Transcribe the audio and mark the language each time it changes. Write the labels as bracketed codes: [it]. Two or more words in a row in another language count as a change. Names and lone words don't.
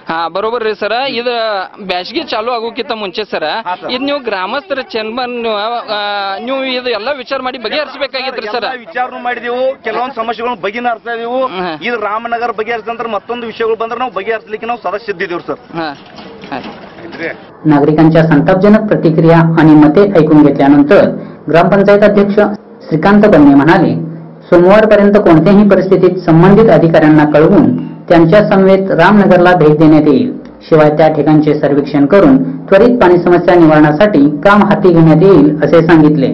[kn] ಬರೋಬರ್ ರೀ ಸರ್. ಇದು ಬ್ಯಾಸ್ಗಿ ಚಾಲೂ ಆಗೋಕ್ಕಿಂತ ಮುಂಚೆ ಸರ್ ಇದು ನೀವು ಗ್ರಾಮಸ್ಥರ ಚೇಂಬರ್ ನೀವು ಇದು ಎಲ್ಲ ವಿಚಾರ ಮಾಡಿ ಬಗೆಹರಿಸಬೇಕಾಗಿತ್ರಿ ಸರ್. ವಿಚಾರ ಮಾಡಿದೆವು, ಕೆಲವೊಂದು ಸಮಸ್ಯೆಗಳನ್ನು ಬಗೆಹರಿಸ್ತಾ ಇದೀವು. ಇದು ರಾಮನಗರ ಬಗೆಹರಿಸಿದಂದ್ರೆ ಮತ್ತೊಂದು ವಿಷಯಗಳು ಬಂದ್ರೆ ನಾವು ಬಗೆಹರಿಸಲಿಕ್ಕೆ ನಾವು ಸದಾ ಸಿದ್ಧಿದ್ದೀವಿ सर. [mr] नागरिकांच्या संतापजनक प्रतिक्रिया आणि मते ऐकून घेतल्यानंतर ग्रामपंचायत अध्यक्ष श्रीकांत बन्ने म्हणाले, सोमवारपर्यंत कोणत्याही परिस्थितीत संबंधित अधिकाऱ्यांना कळवून त्यांच्या समवेत रामनगरला भेट देण्यात येईल. शिवाय त्या ठिकाणचे सर्वेक्षण करून त्वरित पाणी समस्या निवारणासाठी काम हाती घेण्यात येईल असे सांगितले.